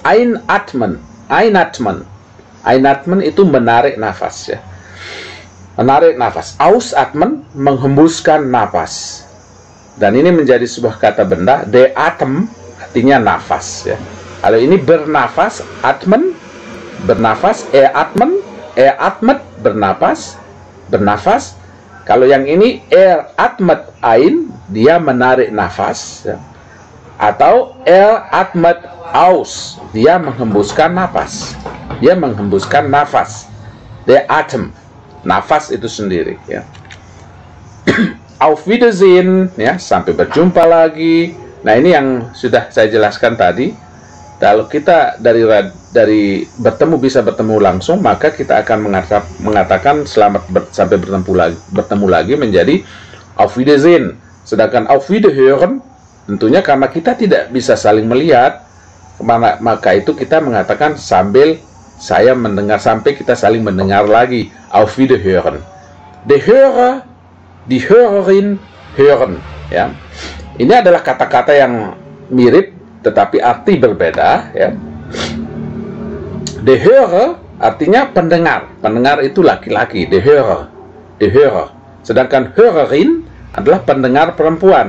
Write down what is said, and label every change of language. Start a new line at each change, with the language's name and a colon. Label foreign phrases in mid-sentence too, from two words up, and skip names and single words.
German: Einatmen, einatmen, einatmen
Indonesian: itu menarik nafas, ya. Menarik nafas. Ausatmen, menghembuskan nafas. Dan ini menjadi sebuah kata benda.
German: De atem
Indonesian: artinya nafas, ya. Kalau ini bernafas, atmen bernafas,
German: atmen, atmet
Indonesian: bernafas, bernafas. Kalau yang ini
German: atmet ein,
Indonesian: dia menarik nafas, ya. Atau
German: atmet aus,
Indonesian: dia menghembuskan nafas. Dia menghembuskan nafas.
German: Der Atem,
Indonesian: nafas itu sendiri, ya.
German: Auf Wiedersehen,
Indonesian: ya, sampai berjumpa lagi. Nah, ini yang sudah saya jelaskan tadi. Kalau kita dari bertemu bisa bertemu langsung, maka kita akan mengatakan selamat sampai bertemu lagi menjadi
German: Auf Wiedersehen.
Indonesian: Sedangkan
German: Auf Wiederhören,
Indonesian: tentunya karena kita tidak bisa saling melihat, maka itu kita mengatakan sambil saya mendengar, sampai kita saling mendengar lagi.
German: Auf Wiederhören. Der Hörer, die Hörerin hören,
Indonesian: ya. Ini adalah kata-kata yang mirip tetapi arti berbeda, ya.
German: Der Hörer
Indonesian: artinya pendengar. Pendengar itu laki-laki,
German: der Hörer, der Hörer.
Indonesian: Sedangkan Hörerin adalah pendengar perempuan.